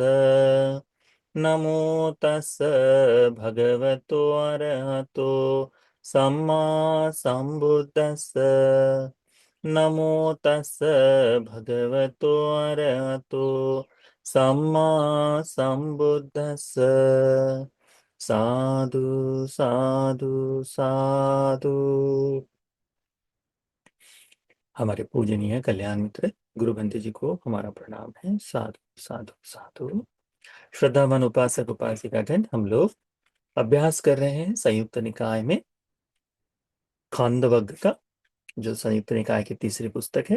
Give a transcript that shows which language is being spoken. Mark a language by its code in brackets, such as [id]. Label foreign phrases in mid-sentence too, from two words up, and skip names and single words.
[pi] नमो तस् भगवतो अरहतो सम्मा संबुद्दस्स। नमो तस् भगवतो अरहतो सम्मा संबुद्दस्स। साधु साधु साधु। [hi] हमारे पूजनीय कल्याण मित्र गुरु बंदे जी को हमारा प्रणाम है। [pi] साधु साधु साधु। [hi] श्रद्धावान उपासक उपासिकागण, हम लोग अभ्यास कर रहे हैं संयुक्त निकाय में खांडवग्र का, जो संयुक्त निकाय की तीसरी पुस्तक है।